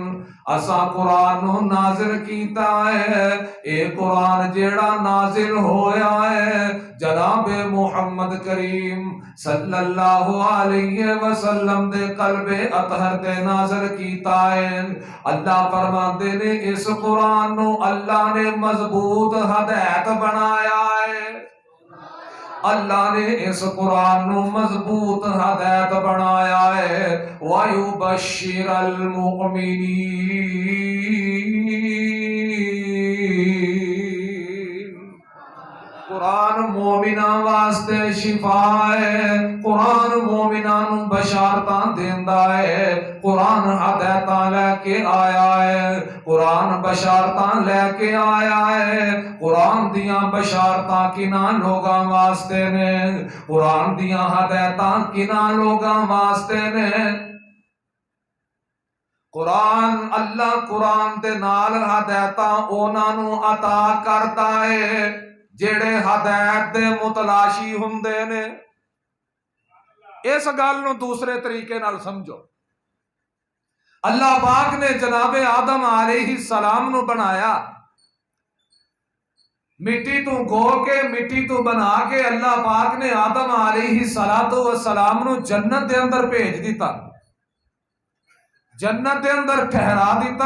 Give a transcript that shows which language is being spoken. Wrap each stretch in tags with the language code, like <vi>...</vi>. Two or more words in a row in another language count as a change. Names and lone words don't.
<pa>اسا قرآن نو نازل کیتا ہے, اے قرآن جیڑا نازل ہویا ہے جناب محمد کریم</pa> <ar>صلی اللہ علیہ وسلم</ar> <pa>دے قلب اطہر تے نازل کیتا ہے. اللہ فرماندے نے اس قرآن نو اللہ نے مضبوط ہدایت بنایا ہے. اللہ نے اس قرآن نو مضبوط ہدایت بنایا ہے.</pa> <ar>وَيُبَشِّرَ الْمُؤْمِنِينَ.</ar> <pa>قرآن مومناں واسطے شفا ہے, قرآن مومناں نو بشارتاں دیندا ہے. قرآن ہدایتاں لے کے آیا ہے, قرآن بشارتاں لے کے آیا ہے. قرآن دیاں بشارتاں کناں لوگاں واسطے نے, قرآن دیاں ہدایتاں کناں لوگاں واسطے نے. قرآن اللہ قرآن دے نال ہدایتاں انہاں نو عطا کردا ہے جڑے ہدایت دے متلاشی ہوندے نے. اس گل نو دوسرے طریقے نال سمجھو. اللہ پاک نے جناب آدم</pa> <ar>علیہ السلام</ar> <pa>نو بنایا, مٹی تو گو کے مٹی تو بنا کے اللہ پاک نے آدم</pa> <ar>علیہ السلام</ar> <pa>نو جنت دے اندر بھیج دیتا, جنت دے اندر ٹھہرا دیتا.</pa>